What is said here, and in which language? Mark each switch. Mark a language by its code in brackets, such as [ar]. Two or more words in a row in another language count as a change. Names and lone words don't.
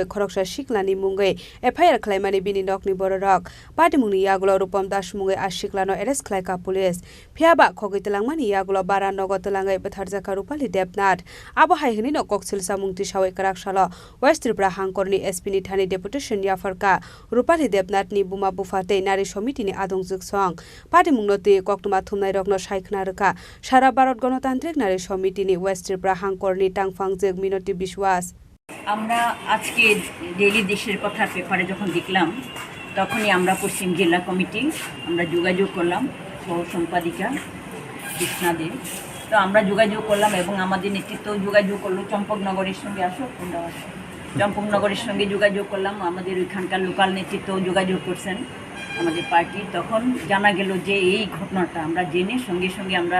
[trp] खरकसा सिक्लानि मुङै एफआईआर खलायमानि बिनि नकनि बररक पादमुनि यागुलो रूपम दास मुङै आशिक्लानो एरेस्ट खलायका पुलिस फियाबा खगैतलांमानि यागुलो बारानग तलाङै बेथारजाका रुपाली देबनाथ आबो हाइहनिनो कक्सिलसा मुंगति सावै कराकशाला वेस्ट त्रिपुरा हांकरनि एसपीनि थानि डेपुटेशन याफारका रुपाली देबनाथनि बुमा बुफाते नारि समितिनि आदंजुक सं पादमुंगनति कक्तमा थुमनाय रग्न साइखना रखा सारा भारत गणतांत्रिक नारी समितिनि वेस्ट त्रिपुरा हांकरनि टांगफांजेग मिनति विश्वास [bn] আমরা আজকে ডেইলি দেশের কথা পেপারে যখন দেখলাম তখনই আমরা পশ্চিম জেলা কমিটি আমরা যোগাযোগ করলাম সহ সম্পাদিকা কৃষ্ণা দে তো আমরা যোগাযোগ করলাম এবং আমাদের নেতৃত্ব যোগাযোগ করলো চম্পকনগরের সঙ্গে চম্পকনগরের সঙ্গে যোগাযোগ করলাম আমাদের ওইখানকার লোকাল নেতৃত্ব যোগাযোগ করছেন আমাদের পার্টি তখন জানা গেল যে এই ঘটনাটা আমরা জেনে সঙ্গে সঙ্গে আমরা